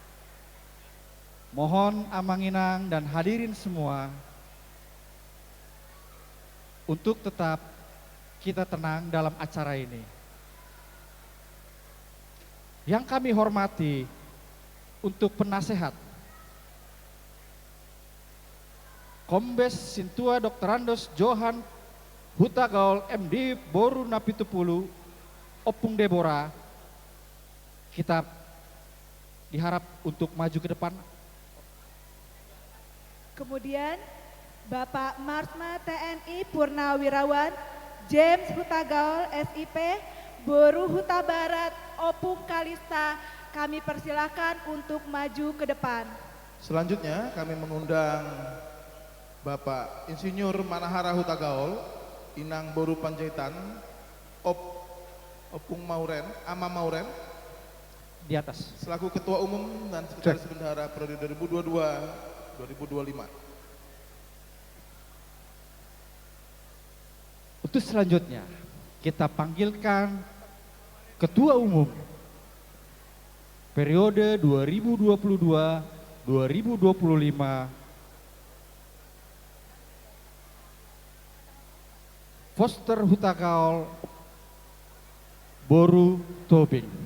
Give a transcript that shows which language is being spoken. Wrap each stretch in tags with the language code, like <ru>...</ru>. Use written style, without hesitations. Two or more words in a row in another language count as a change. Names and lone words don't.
<id>Mohon Amanginang dan hadirin semua untuk tetap kita tenang dalam acara ini. Yang kami hormati untuk penasehat Kombes Sintua Dr. Andos Johan Huta Gaul MD Boru Napitupulu Opung Deborah, kita diharap untuk maju ke depan. Kemudian Bapak Marsma TNI Purnawirawan James Huta Gaul SIP Boru Huta Barat Opung Kalista, kami persilakan untuk maju ke depan. Selanjutnya kami mengundang Bapak Insinyur Manahara Huta Gaul, Inang Boru Panjaitan, Opung Mauren, Ama Mauren, di atas. Selaku Ketua Umum dan Sekretaris Bendahara periode 2022-2025. Untuk selanjutnya kita panggilkan Ketua Umum periode 2022-2025 Foster Huta Gaul Boru Tobing.</id>